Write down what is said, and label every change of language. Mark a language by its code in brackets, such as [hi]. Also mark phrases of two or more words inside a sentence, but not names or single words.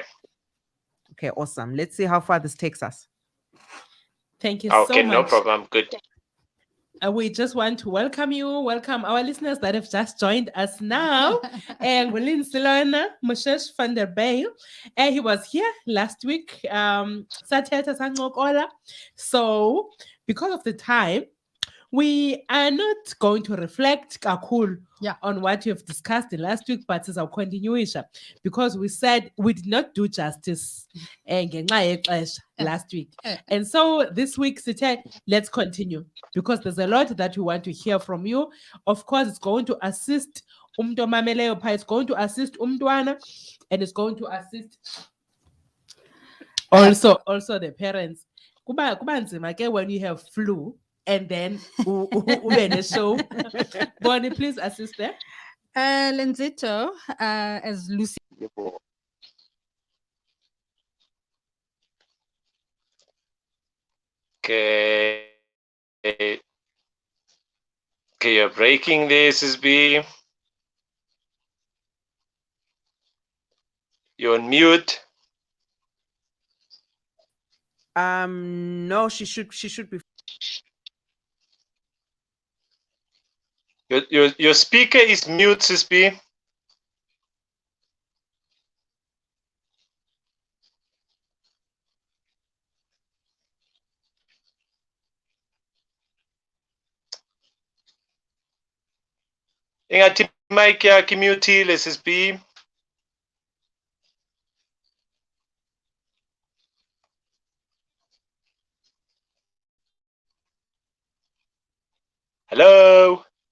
[en] Okay, awesome. Let's see how far this takes us. Thank you so Okay, much. no problem. Good. We just want to welcome our listeners that have just joined us now. And Lindsay Moshesh van der Beek. He was here last week. [xh] Sathetha sancokola. [en] So, because of the time, we are not going to reflect kakhulu on what you've discussed in last week, but I'll continue because we said we did not do justice last week. And so this week, let's continue because there's a lot that we want to hear from you. Of course, it's going to assist it's going to assist umntwana, and it's going to assist also the parents. [xh] Kuba nzima ke [en] when you have flu and then [xh] ube ne-show. [en] Bonnie, please assist there. Lenzito, as Lucy. Okay. Okay, you're breaking this, SB. You're on mute. No, she should be. Your speaker is mute, SB. [xh] Ingathi mic yakhe imutile, SB. [en] Hello.